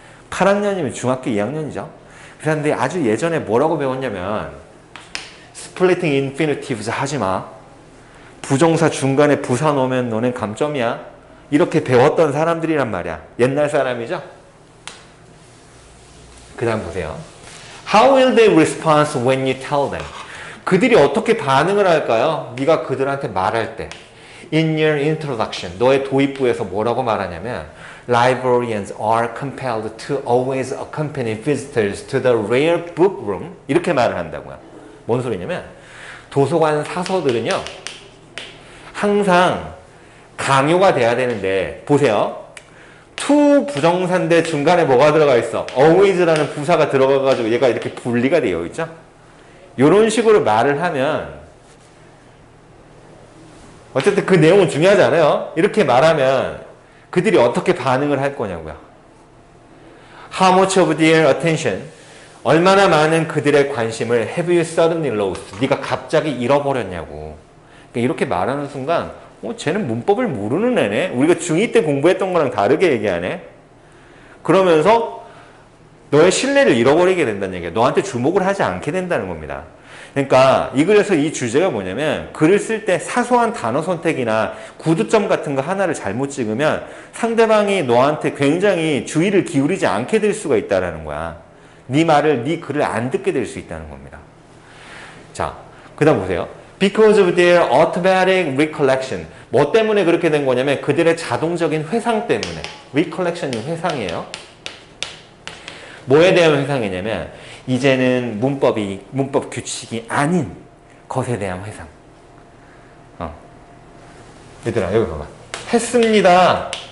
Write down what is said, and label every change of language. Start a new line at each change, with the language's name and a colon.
Korean: 8학년이면 중학교 2학년이죠. 그런데 아주 예전에 뭐라고 배웠냐면 splitting infinitives 하지마. 부정사 중간에 부사 놓으면 너넨 감점이야. 이렇게 배웠던 사람들이란 말이야. 옛날 사람이죠. 그 다음 보세요.
English: How will they respond when you tell them?
Korean: 그들이 어떻게 반응을 할까요? 네가 그들한테 말할 때.
English: In your introduction,
Korean: 너의 도입부에서 뭐라고 말하냐면
English: Librarians are compelled to always accompany visitors to the rare book room.
Korean: 이렇게 말을 한다고요. 뭔 소리냐면 도서관 사서들은요 항상 강요가 돼야 되는데 보세요. to 부정사인데 중간에 뭐가 들어가 있어? always라는 부사가 들어가가지고 얘가 이렇게 분리가 되어 있죠. 이런 식으로 말을 하면 어쨌든 그 내용은 중요하지 않아요. 이렇게 말하면 그들이 어떻게 반응을 할 거냐고요.
English: How much of their attention?
Korean: 얼마나 많은 그들의 관심을
English: have you suddenly lost?
Korean: 네가 갑자기 잃어버렸냐고. 그러니까 이렇게 말하는 순간 쟤는 문법을 모르는 애네. 우리가 중2 때 공부했던 거랑 다르게 얘기하네. 그러면서 너의 신뢰를 잃어버리게 된다는 얘기야. 너한테 주목을 하지 않게 된다는 겁니다. 그러니까 이 글에서 이 주제가 뭐냐면 글을 쓸 때 사소한 단어 선택이나 구두점 같은 거 하나를 잘못 찍으면 상대방이 너한테 굉장히 주의를 기울이지 않게 될 수가 있다는 거야. 네 말을, 네 글을 안 듣게 될 수 있다는 겁니다. 자, 그 다음 보세요.
English: Because of their automatic recollection.
Korean: 뭐 때문에 그렇게 된 거냐면 그들의 자동적인 회상 때문에. recollection이 회상이에요. 뭐에 대한 회상이냐면 이제는 문법 규칙이 아닌 것에 대한 회상. 얘들아, 여기 봐봐. 했습니다.